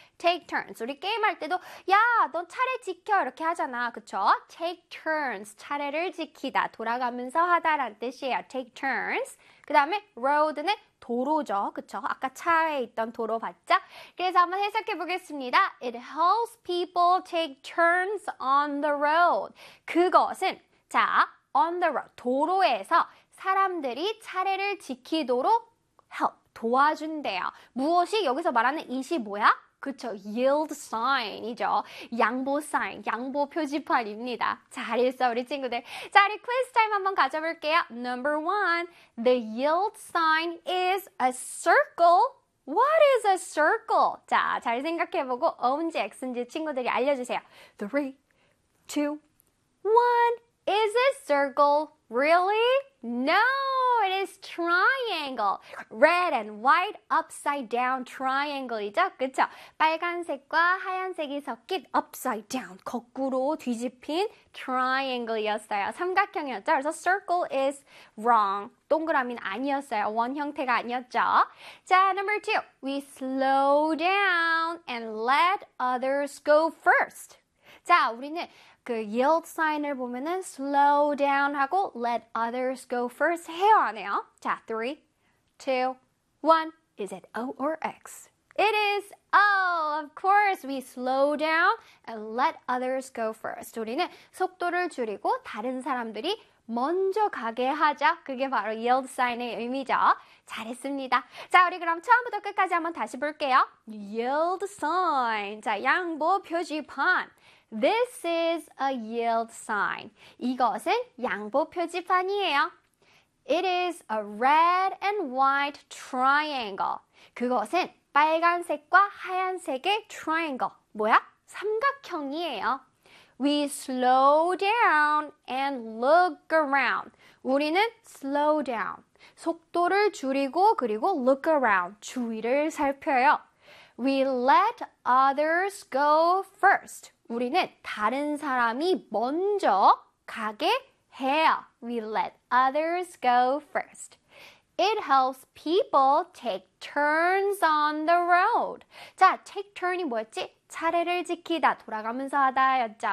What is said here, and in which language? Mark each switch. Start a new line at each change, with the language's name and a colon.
English: take turns.
Korean: 우리 게임할 때도 야, 넌 차례 지켜. 이렇게 하잖아. 그쵸?
English: take turns.
Korean: 차례를 지키다. 돌아가면서 하다란 뜻이에요.
English: take turns.
Korean: 그다음에 road는 도로죠. 그쵸? 아까 차에 있던 도로 봤죠? 그래서 한번 해석해 보겠습니다.
English: It helps people take turns on the road.
Korean: 그것은 자, On the road, 도로에서 사람들이 차례를 지키도록 help, 도와준대요. 무엇이 여기서 말하는 이시 뭐야? 그쵸, yield sign이죠. 양보 sign, 양보 표지판입니다. 잘했어, 우리 친구들. 자, 리퀘스트 타임 한번 가져볼게요.
English: Number one, the yield sign is a circle. What is a circle?
Korean: 자, 잘 생각해보고 어운지 엑스인지 친구들이 알려주세요.
English: 3, 2, 1. Is it circle? Really? No, it is triangle. Red and white upside down triangle이죠?
Korean: 그쵸? 빨간색과 하얀색이 섞인
English: upside down,
Korean: 거꾸로 뒤집힌 triangle이었어요. 삼각형이었죠? 그래서
English: circle is wrong.
Korean: 동그라미는 아니었어요. 원 형태가 아니었죠? 자,
English: number two. We slow down and let others go first.
Korean: 자, 우리는 그 yield sign을 보면은
English: slow down
Korean: 하고
English: let others go first
Korean: 해요, 안 해요? 자,
English: 3, 2, 1. Is it O or X? It is O. Of course, we slow down and let others go first.
Korean: 우리는 속도를 줄이고 다른 사람들이 먼저 가게 하자. 그게 바로 yield sign의 의미죠. 잘했습니다. 자, 우리 그럼 처음부터 끝까지 한번 다시 볼게요. yield sign. 자, 양보 표지판.
English: This is a yield sign.
Korean: 이것은 양보 표지판이에요.
English: It is a red and white triangle.
Korean: 그것은 빨간색과 하얀색의 triangle. 뭐야? 삼각형이에요.
English: We slow down and look around.
Korean: 우리는
English: slow down.
Korean: 속도를 줄이고, 그리고
English: look around.
Korean: 주위를 살펴요.
English: We let others go first.
Korean: 우리는 다른 사람이 먼저 가게 해요.
English: We let others go first. It helps people take turns on the road.
Korean: 자, take turn이 뭐였지? 차례를 지키다, 돌아가면서 하다였죠.